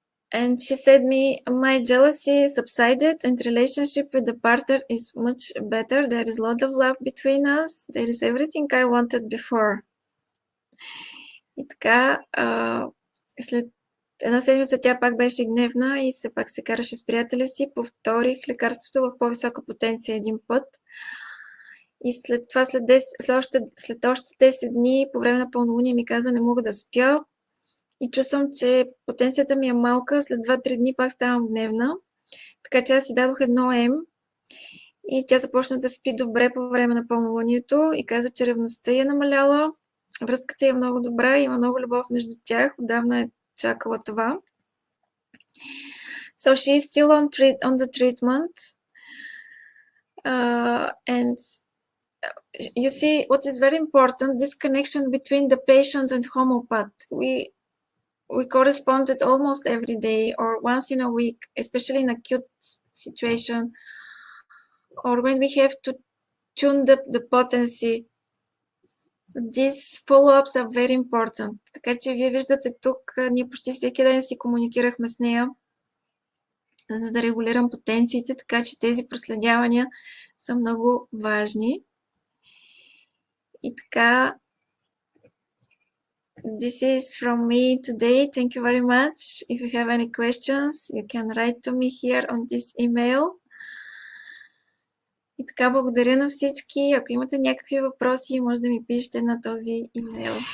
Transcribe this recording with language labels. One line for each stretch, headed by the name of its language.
English: And she said me, my jealousy subsided and relationship with the partner is much better. There is a lot of love between us. There is everything I wanted before.
Bulgarian: И така, след една седмица тя пак беше гневна и все пак се караше с приятеля си. Повторих лекарството в по-висока потенция един път. И след това, след още 10 дни, по време на пълнолуние ми каза, не мога да спя. И чувствам, че потенцията ми е малка. След 2-3 дни пак ставам гневна. Така че аз си дадох 1М. И тя започна да спи добре по време на пълнолунието и каза, че ревността е намаляла. Връзката е много добра, има много любов между тях. Отдавна е чакала това.
English: So she is still on the treatment. And you see, what is very important, this connection between the patient and homeopath. We corresponded almost every day or once in a week, especially in acute situation, or when we have to tune the potency. So these follow-ups are very important.
Bulgarian: Така че вие виждате тук, ние почти всеки ден си комуникирахме с нея, за да регулирам потенциите, така че тези проследявания са много важни.
English: И така, this is from me today. Thank you very much. If you have any questions, you can write to me here on this email.
Bulgarian: И така, благодаря на всички. Ако имате някакви въпроси, може да ми пишете на този имейл.